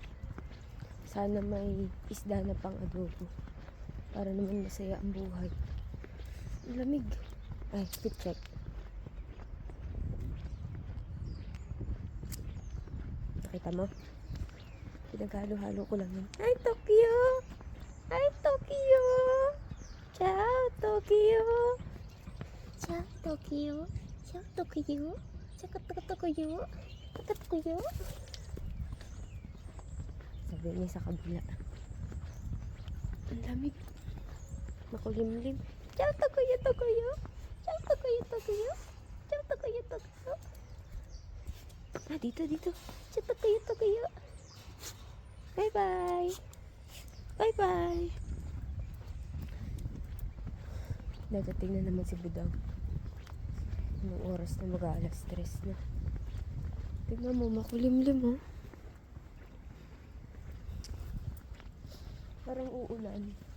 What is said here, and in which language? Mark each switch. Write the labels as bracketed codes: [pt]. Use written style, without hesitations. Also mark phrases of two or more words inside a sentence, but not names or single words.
[tl] Sana may isda na pang adobo. Para naman masaya ang buhay. Ang lamig. Ay, [en] fit check. [tl] Nakita mo? Pinaghalo-halo ko lang yun. [en] Hi, Tokyo! Hi, Tokyo! Ciao, Tokyo! [it] Ciao, Tokyo! Ciao, Tokyo! Ciao, Tokyo! Ciao, Tokyo! [tl] Sabi niya sa kabila. Ang lamig. Makulimlim. [it] Ciao, Tokyo, Tokyo! Ciao, Tokyo, Tokyo! Ciao, Tokyo, Tokyo! Ah, dito. Ciao, [en] Tokyo, Tokyo! Bye-bye! Bye-bye! [tl] Dadating na naman si Budang. Anong oras na mag-aalas 3 na. Tingnan mo, makulimlim oh. Parang uulan.